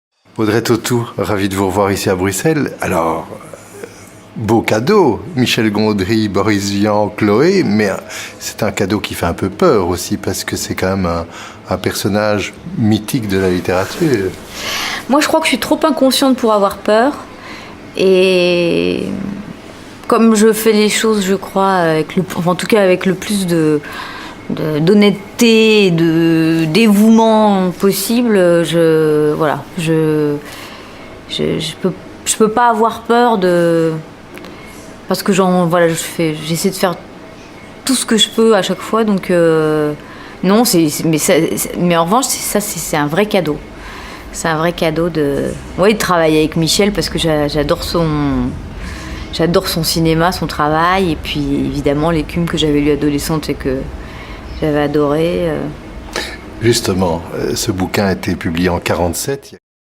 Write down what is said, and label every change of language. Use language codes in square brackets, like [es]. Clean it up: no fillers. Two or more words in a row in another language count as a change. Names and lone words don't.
[fr] Audrey Tautou, ravi de vous revoir ici à Bruxelles. Alors, beau cadeau, Michel Gondry, Boris Vian, Chloé, mais c'est un cadeau qui fait un peu peur aussi parce que c'est quand même un personnage mythique de la littérature. Moi, je crois que je suis trop inconsciente pour avoir peur. Et comme je fais les choses, je crois, en tout cas avec le plus d'honnêteté et de dévouement possible, je peux pas avoir peur parce que j'essaie de faire tout ce que je peux à chaque fois, donc non, mais en revanche c'est un vrai cadeau. C'est un vrai cadeau de travailler avec Michel parce que j'adore son cinéma, son travail, et puis évidemment l'écume que j'avais lue adolescente et que j'avais adoré. Justement, ce bouquin a été publié en 1947.